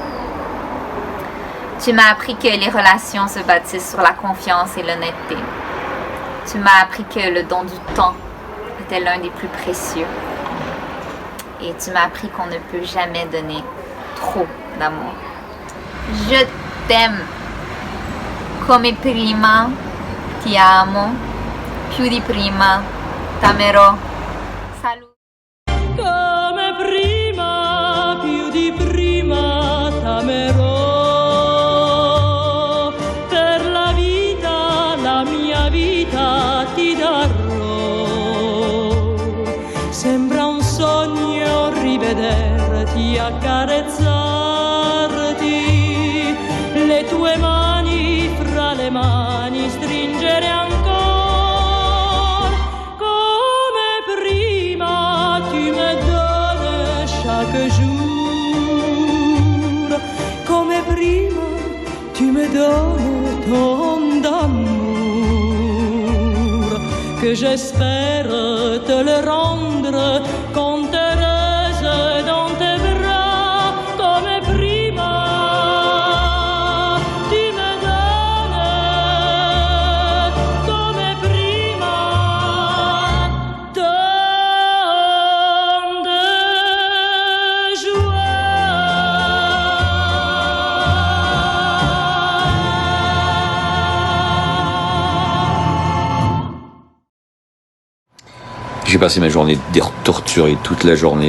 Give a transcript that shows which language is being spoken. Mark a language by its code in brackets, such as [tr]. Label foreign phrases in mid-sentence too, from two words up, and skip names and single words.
[fr] Tu m'as appris que les relations se bâtissent sur la confiance et l'honnêteté. Tu m'as appris que le don du temps était l'un des plus précieux. Et tu m'as appris qu'on ne peut jamais donner trop d'amour. Je t'aime. [it] Come prima ti amo, più di prima t'amerò. [fr] Salut. [it] Come prima, più di prima t'amerò. Per la mia vita ti darò. Sembra un sogno rivederti, accarezzarti, le tue mani fra le mani stringere ancora. Come prima [fr] tu me donnes chaque jour, [it] come prima [fr] tu me donnes ton d'amour, que j'espère te le rendre quand heureuse dans tes bras. [it] Come prima [fr] tu me donnes, [it] come prima [fr] tant de J'ai passé ma journée torturée toute la journée.